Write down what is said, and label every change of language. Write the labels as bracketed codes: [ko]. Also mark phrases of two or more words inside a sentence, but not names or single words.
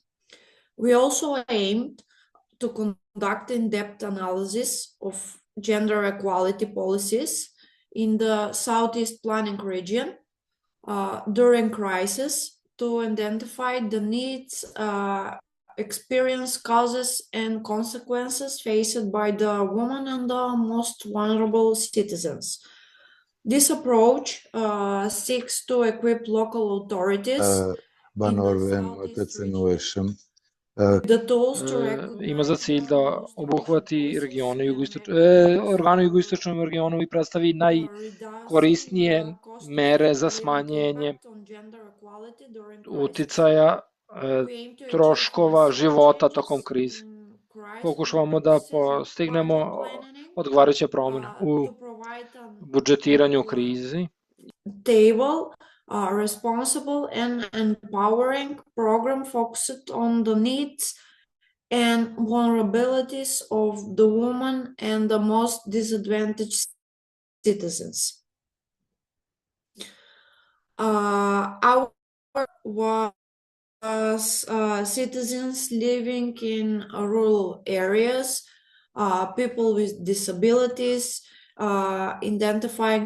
[en] We also aimed to conduct in-depth analysis of gender equality policies in the Southeast Planning region during crisis to identify the needs, experience, causes, and consequences faced by the women and the most vulnerable citizens. This approach seeks to equip local authorities the tools to [sr] Ima za cilj da obuhvati organe u jugoistočnom regionu i predstavi najkorisnije mere za smanjenje uticaja troškova života tokom krize. Pokušavamo da postignemo odgovarajuće promene u budžetiranju krizi. [en] Stable, responsible and empowering program focused on the needs and vulnerabilities of the women and the most disadvantaged citizens. Our was citizens living in rural areas, people with disabilities, identifying